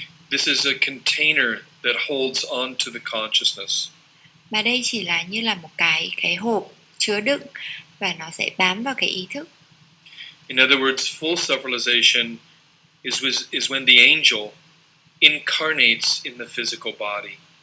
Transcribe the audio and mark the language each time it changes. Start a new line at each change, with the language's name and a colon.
English: This is a container that holds on to the consciousness.
Vietnamese: Mà đây chỉ là như là một cái hộp chứa đựng, và nó sẽ bám vào cái ý thức.
English: In other words, full self-realization is when the angel incarnates in the physical body.